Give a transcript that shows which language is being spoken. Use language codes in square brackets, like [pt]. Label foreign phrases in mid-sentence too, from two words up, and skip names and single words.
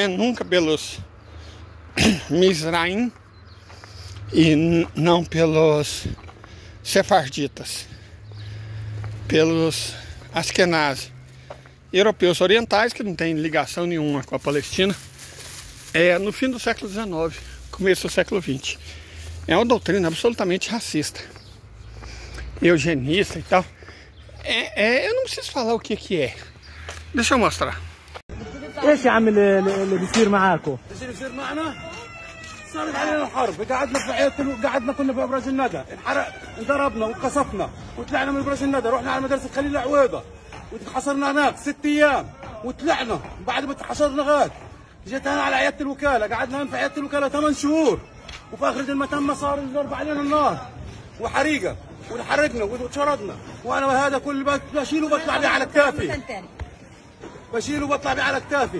[pt] Nunca pelos Mizraim e não pelos sefarditas, pelos Ashkenazes, europeus orientais, que não tem ligação nenhuma com a Palestina, no fim do século XIX, começo do século XX. É uma doutrina absolutamente racista, eugenista e tal. Eu não preciso falar o que é. Deixa eu mostrar. [ar] ايش يا عم اللي بيصير معاكم؟ ايش اللي بيصير معنا؟ صارت علينا الحرب، قعدنا في قعدنا كنا في ابراج الندى، انحرق انضربنا واتقصفنا وطلعنا من ابراج الندى، رحنا على مدرسه خليل عويضه وحصرنا هناك 6 ايام وطلعنا بعد ما تحشرنا غاد جيت انا على عياده الوكاله، قعدنا في عياده الوكاله 8 شهور، وفي اخر المتمه صار يضرب علينا النار وحريقه وحرقنا وشردنا، وانا هذا كل بشيله وبطلع بيه على كتافي، بشيله وبطلع بيه على كتافي.